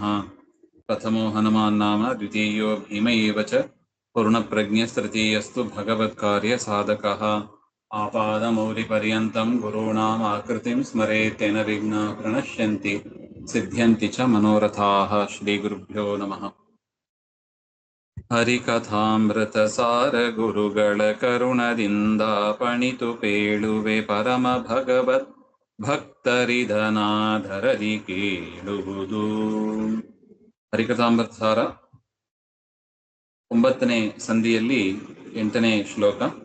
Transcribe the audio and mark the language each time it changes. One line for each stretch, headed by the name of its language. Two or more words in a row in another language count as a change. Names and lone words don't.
Sanskrit: प्रथमो हनुमान् नाम द्वितीयो भीम एव च पूर्णप्रज्ञस्तृतीयस्तु भगवत्कार्यसाधकः। आपादमौलिपर्यन्तं गुरूणाम् आकृतिं स्मरेत् तेन विघ्नाः प्रणश्यन्ति सिद्ध्यन्ति च मनोरथाः। श्रीगुरुभ्यो नमः।
Kannada: ಹರಿಕಥಾಮೃತಸಾರ ಗುರುಗಳ ಕರುಣದಿಂದ ಪಣಿತು ಪೇಳುವೆ ಪರಮ ಭಗವತ್ ಭಕ್ತರಿದನಾಧರದಿ ಕೇಳುವುದು. ಹರಿಕಥಾಮೃತಸಾರ 9ನೇ ಸಂಧಿಯಲ್ಲಿ 8ನೇ ಶ್ಲೋಕ.